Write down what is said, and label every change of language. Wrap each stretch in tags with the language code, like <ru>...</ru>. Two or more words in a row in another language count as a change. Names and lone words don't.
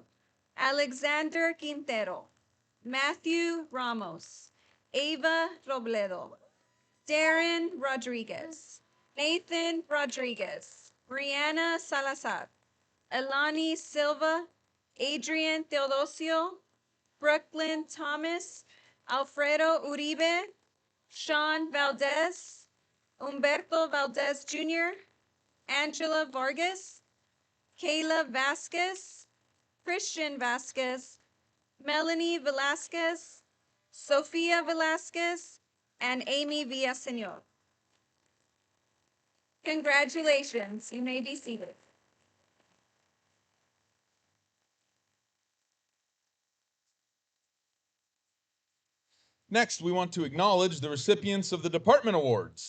<en>Alexander Quintero, Matthew Ramos, Ava Robledo, Darren Rodriguez, Nathan Rodriguez, Brianna Salazar, Elani Silva, Adrian Teodosio, Brooklyn Thomas, Alfredo Uribe, Sean Valdez, Humberto Valdez Jr., Angela Vargas, Kayla Vasquez, Christian Vasquez, Melanie Velasquez, Sofia Velasquez, and Amy Villaseñor. Congratulations, you may be seated. Next, we want to acknowledge the recipients of the department awards.</en>